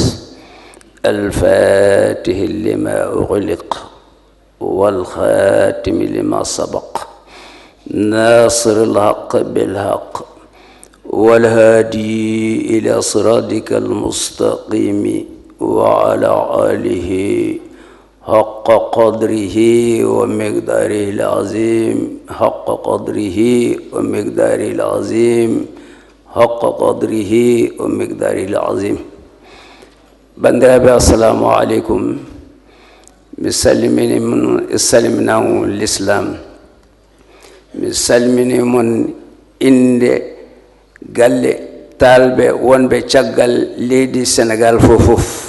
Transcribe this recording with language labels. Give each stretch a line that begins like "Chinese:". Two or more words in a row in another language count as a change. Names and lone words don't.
Arabic: الفاتح لما أغلق والخاتم لما سبق ناصر الحق بالحق والهادي إلى صراطك المستقيم وعلى آله حق قدره ومقداره العظيم حق قدره ومقداره العظيم حق قدره ومقداره العظيم. Bandiraɓe السلام عليكم.
Fula: Mi salmini mon salminago l'islam. Mi salmini mon inde galle talɓe wonɓe caggal leydi Sénégal fof.